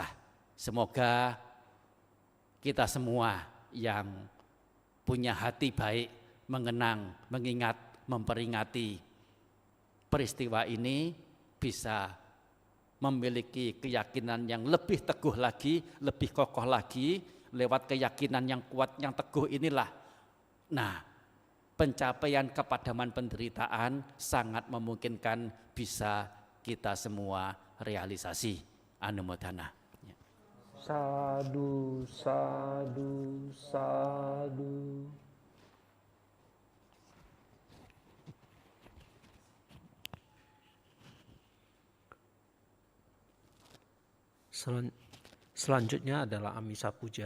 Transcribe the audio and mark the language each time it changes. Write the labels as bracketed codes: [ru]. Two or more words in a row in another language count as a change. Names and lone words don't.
[id] Semoga kita semua yang punya hati baik mengenang, mengingat, memperingati peristiwa ini bisa memiliki keyakinan yang lebih teguh lagi, lebih kokoh lagi. Lewat keyakinan yang kuat, yang teguh inilah, nah, pencapaian kepadaman penderitaan sangat memungkinkan bisa kita semua realisasi. Anumodana. [pi] Sadu, sadu, sadu. [id] Selanjutnya adalah Amisa Puja.